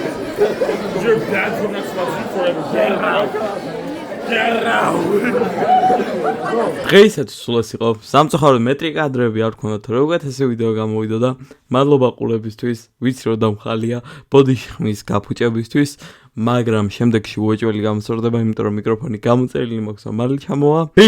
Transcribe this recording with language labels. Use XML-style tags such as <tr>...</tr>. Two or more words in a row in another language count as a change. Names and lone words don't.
<en>You're banned from next month forever. Get out. Get out.</en> <ka>დღეისათვის სულ ეს იყო. სამწუხაროდ მეტრი კადრები არ გქონდათ, რომ უკეთესი ვიდეო გამოვიდო და მადლობა ყურებისთვის. ვიცი რომ დამხალია ბოდიში ხმის გაფუჭებისთვის, მაგრამ შემდეგში უეჭველი გამოსწორდება, იმიტომ რომ მიკროფონი გამოწერილი მაქვს, მალე ჩამოვა.</ka>